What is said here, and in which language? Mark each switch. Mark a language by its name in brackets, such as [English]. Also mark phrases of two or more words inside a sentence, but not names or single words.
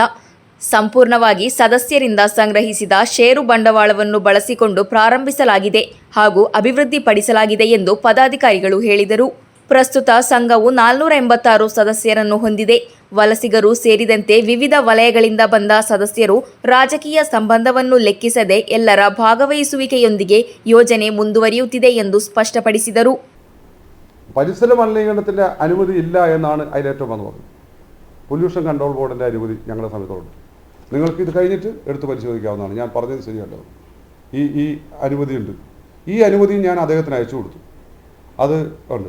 [Kannada] ಸಂಪೂರ್ಣವಾಗಿ ಸದಸ್ಯರಿಂದ ಸಂಗ್ರಹಿಸಿದ ಷೇರು ಬಂಡವಾಳವನ್ನು ಬಳಸಿಕೊಂಡು ಪ್ರಾರಂಭಿಸಲಾಗಿದೆ ಹಾಗೂ ಅಭಿವೃದ್ಧಿಪಡಿಸಲಾಗಿದೆ ಎಂದು ಪದಾಧಿಕಾರಿಗಳು ಹೇಳಿದರು. ಪ್ರಸ್ತುತ ಸಂಘವು 486 ಸದಸ್ಯರನ್ನು ಹೊಂದಿದೆ. ವಲಸಿಗರು ಸೇರಿದಂತೆ ವಿವಿಧ ವಲಯಗಳಿಂದ ಬಂದ ಸದಸ್ಯರು ರಾಜಕೀಯ ಸಂಬಂಧವನ್ನು ಲೆಕ್ಕಿಸದೆ ಎಲ್ಲರ ಭಾಗವಹಿಸುವಿಕೆಯೊಂದಿಗೆ ಯೋಜನೆ ಮುಂದುವರಿಯುತ್ತಿದೆ ಎಂದು ಸ್ಪಷ್ಟಪಡಿಸಿದರು. [Malayalam] പരിസര മലിനീകരണത്തിൻ്റെ അനുമതി ഇല്ല എന്നാണ് അതിലേറ്റവും വന്ന് പറഞ്ഞത്. പൊല്യൂഷൻ കൺട്രോൾ ബോർഡിൻ്റെ അനുമതി ഞങ്ങളുടെ സമയത്തുണ്ട്. നിങ്ങൾക്ക് ഇത് കഴിഞ്ഞിട്ട് എടുത്ത് പരിശോധിക്കാവുന്നതാണ്. ഞാൻ പറഞ്ഞത് ശരിയല്ലോ. ഈ അനുമതിയുണ്ട്. ഈ അനുമതി ഞാൻ അദ്ദേഹത്തിന് അയച്ചു കൊടുത്തു. അത് ഉണ്ട്.